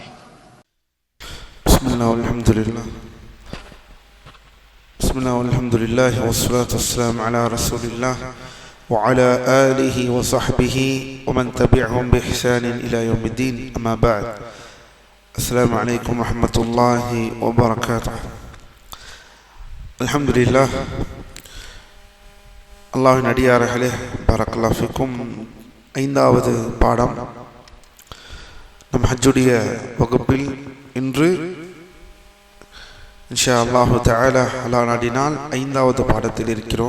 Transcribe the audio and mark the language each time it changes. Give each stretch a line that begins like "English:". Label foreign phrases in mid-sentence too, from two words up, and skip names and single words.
Arabic: بسم الله والحمد لله، بسم الله والحمد لله والصلاة والسلام على رسول الله وعلى آله وصحبه ومن تبعهم بإحسان إلى يوم الدين، أما بعد. السلام عليكم ورحمة الله وبركاته. الحمد لله.
Tamil: அல்லாஹ்வின் அடியார்களே,
Arabic: بارك الله فيكم.
Tamil: 5வது பாடம் நம் ஹஜ்ஜுடைய வகுப்பில் இன்று
Arabic: إن شاء الله تعالى
Tamil: அல்லாஹ் நாடினால் 5வது பாடத்தில் இருக்கிறோம்.